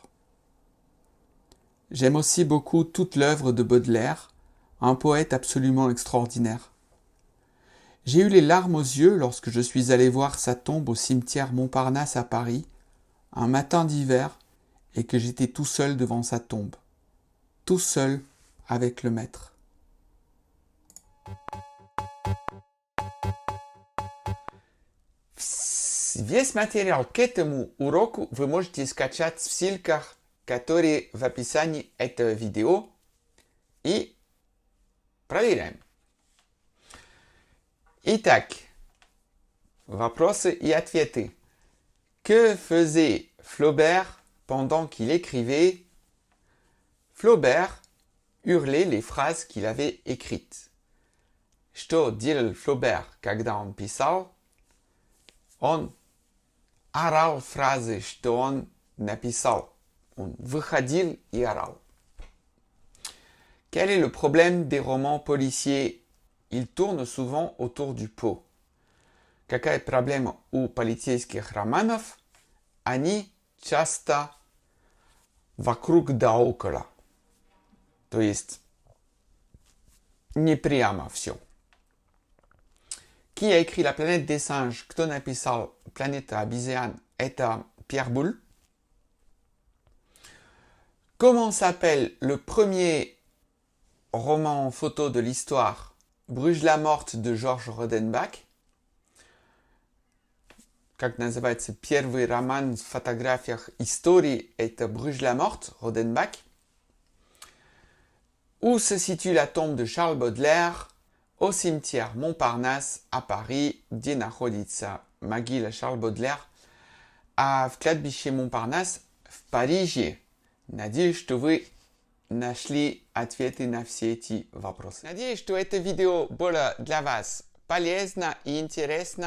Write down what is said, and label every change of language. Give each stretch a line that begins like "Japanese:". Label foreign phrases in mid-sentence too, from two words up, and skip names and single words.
French: J'aime aussi beaucoup toute l'œuvre de Baudelaire, un poète absolument extraordinaire. J'ai eu les larmes aux yeux lorsque je suis allé voir sa tombe au cimetière Montparnasse à Paris, un matin d'hiver, et que j'étais tout seul devant sa tombe. Tout seul avec le maître.
Russian: Весь материал к этому уроку вы можете скачать в ссылках, которые в описании этого видео, и проверяем. Итак, вопросы и ответы.
French: Que faisait Flaubert pendant qu'il écrivait? Flaubert hurlait les phrases qu'il avait écrites.
Russian: Что делал Flaubert, когда он писал? Он орал фразы, что он написал. Он выходил и орал.
French: Quel est le problème des romans policiers? il tourne souvent autour du pot.
Russian: Какая проблема у полицейских романов? Они часто вокруг да около. То есть не прямо все.
French: Qui a écrit La planète des singes?
Russian: Кто написал Планета обезьян? Это Pierre Boulle.
French: Comment s'appelle le premier roman photo de l'histoire? Bruges la morte de Georges Rodenbach.
Russian: Как называется первый роман в фотографиях истории? Это Bruges la morte, Rodenbach.
French: Où se situe la tombe de Charles Baudelaire? Au cimetière Montparnasse à Paris,
Russian: где находится могила Шарл Бодлер, а в кладбище Монпарнас в Париже. Надеюсь, что вы нашли ответы на все эти вопросы. Надеюсь, что это видео было для вас полезно и интересно.